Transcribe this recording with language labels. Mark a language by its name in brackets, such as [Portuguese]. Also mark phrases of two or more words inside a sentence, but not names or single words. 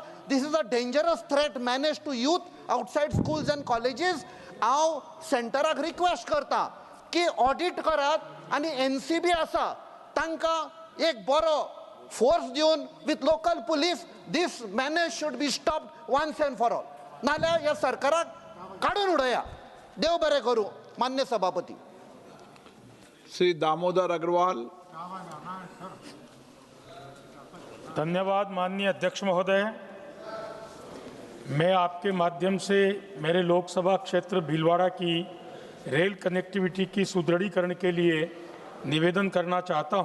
[English] this is a dangerous threat manage to youth outside schools and colleges. [Konkani] हांव सेंटराक रिक्वेस्ट करतां की ऑडिट करात आनी NCB आसा तांकां एक बरो फोर्स दिवन [English] with local police this manage should be stopped once and for all. [Konkani] नाल्यार ह्या सरकाराक काडून उडया. देव बरें करूं मान्य सभापती. [Hindi] श्री दामोदर अग्रवाल. धन्यवाद माननीय अध्यक्ष महोदय. मैं आपके माध्यम से मेरे लोकसभा क्षेत्र भीलवाड़ा की रेल कनेक्टिविटी की सुदृढ़ीकरण के लिए निवेदन करना चाहता हूं.